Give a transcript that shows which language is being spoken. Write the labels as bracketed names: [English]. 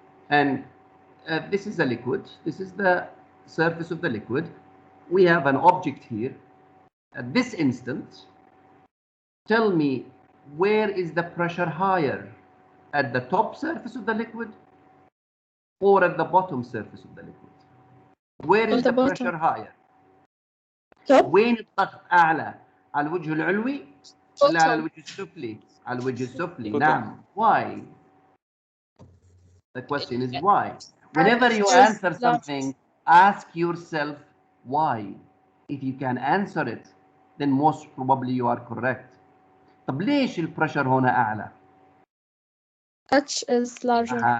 [English] And this is a liquid. This is the surface of the liquid. We have an object here. At this instant, tell me, where is the pressure higher? At the top surface of the liquid or at the bottom surface of the liquid? Where is the pressure higher؟ [Arabic] وين الضغط أعلى؟ على الوجه العلوي ولا على الوجه السفلي؟ على الوجه السفلي. نعم. [English] Why? The question is why. Whenever you answer something, ask yourself why. If you can answer it, then most probably you are correct. [Arabic] طب ليش البريشر هنا أعلى؟ [English] H is larger.